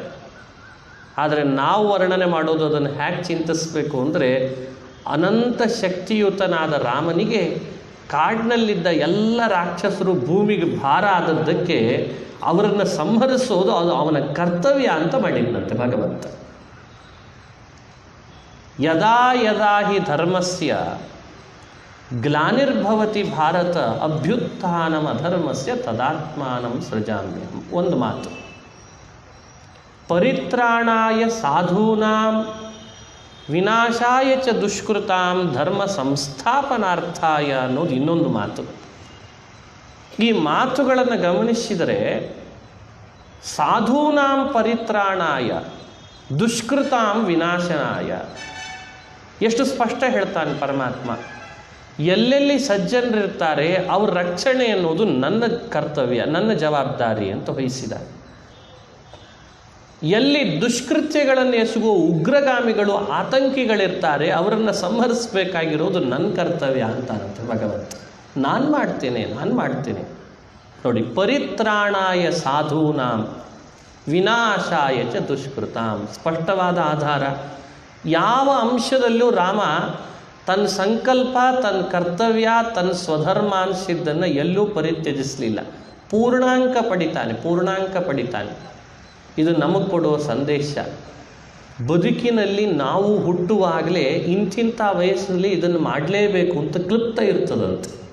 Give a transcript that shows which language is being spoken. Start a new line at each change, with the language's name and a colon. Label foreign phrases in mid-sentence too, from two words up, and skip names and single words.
Kannada: ಆದರೆ ನಾವು ವರ್ಣನೆ ಮಾಡೋದು ಅದನ್ನು ಹೇಗೆ ಚಿಂತಿಸಬೇಕು ಅಂದರೆ, ಅನಂತ ಶಕ್ತಿಯುತನಾದ ರಾಮನಿಗೆ ಕಾಡಿನಲ್ಲಿದ್ದ ಎಲ್ಲ ರಾಕ್ಷಸರು ಭೂಮಿಗೆ ಭಾರ ಆದದ್ದಕ್ಕೆ ಅವರನ್ನು ಸಂಹರಿಸೋದು ಅದು ಅವನ ಕರ್ತವ್ಯ ಅಂತ ಮಾಡಿದ್ದಂತೆ ಭಗವಂತ.
Sanskrit: ಯದಾ ಯದಾ ಹಿ ಧರ್ಮಸ್ಯ ಗ್ಲಾನಿರ್ಭವತಿ ಭಾರತ ಅಭ್ಯುತ್ಥಾನಂ ಅಧರ್ಮಸ್ಯ ತದಾತ್ಮಾನಂ ಸೃಜಾಮ್ಯಹಂ.
Kannada: ಒಂದು ಮಾತು,
Sanskrit: ಪರಿತ್ರಾಣಾಯ ಸಾಧೂನಾಂ ವಿನಾಶಾಯ ಚ ದುಷ್ಕೃತಾಂ ಧರ್ಮ ಸಂಸ್ಥಾಪನಾರ್ಥಾಯ
Kannada: ಅನ್ನೋದು ಇನ್ನೊಂದು ಮಾತು. ಈ ಮಾತುಗಳನ್ನು ಗಮನಿಸಿದರೆ
Sanskrit: ಸಾಧೂನಾಂ ಪರಿತ್ರಾಣಾಯ ದುಷ್ಕೃತಾಂ ವಿನಾಶನಾಯ
Kannada: ಎಷ್ಟು ಸ್ಪಷ್ಟ ಹೇಳ್ತಾನೆ ಪರಮಾತ್ಮ. ಎಲ್ಲೆಲ್ಲಿ ಸಜ್ಜನರಿರ್ತಾರೆ ಅವ್ರ ರಕ್ಷಣೆ ಅನ್ನೋದು ನನ್ನ ಕರ್ತವ್ಯ, ನನ್ನ ಜವಾಬ್ದಾರಿ ಅಂತ ವಹಿಸಿದ. ಎಲ್ಲಿ ದುಷ್ಕೃತ್ಯಗಳನ್ನು ಎಸಗುವ ಉಗ್ರಗಾಮಿಗಳು, ಆತಂಕಿಗಳಿರ್ತಾರೆ ಅವರನ್ನು ಸಂಹರಿಸಬೇಕಾಗಿರೋದು ನನ್ನ ಕರ್ತವ್ಯ ಅಂತಾನಂತೆ ಭಗವಂತ. ನಾನು ಮಾಡ್ತೇನೆ. ನೋಡಿ,
Sanskrit: ಪರಿತ್ರಾಣಾಯ ಸಾಧೂನಾಂ ವಿನಾಶಾಯ ಚ ದುಷ್ಕೃತಾಂ.
Kannada: ಸ್ಪಷ್ಟವಾದ ಆಧಾರ. ಯಾವ ಅಂಶದಲ್ಲೂ ರಾಮ ತನ್ನ ಸಂಕಲ್ಪ, ತನ್ನ ಕರ್ತವ್ಯ, ತನ್ನ ಸ್ವಧರ್ಮ ಅನಿಸಿದ್ದನ್ನು ಎಲ್ಲೂ ಪರಿತ್ಯಜಿಸಲಿಲ್ಲ. ಪೂರ್ಣಾಂಕ ಪಡಿತಾನೆ. ಇದು ನಮಗೆ ಕೊಡುವ ಸಂದೇಶ. ಬದುಕಿನಲ್ಲಿ ನಾವು ಹುಟ್ಟುವಾಗಲೇ ಇಂತಿಂಥ ವಯಸ್ಸಿನಲ್ಲಿ ಇದನ್ನು ಮಾಡಲೇಬೇಕು ಅಂತ ಕ್ಲುಪ್ತ ಇರ್ತದಂತೆ.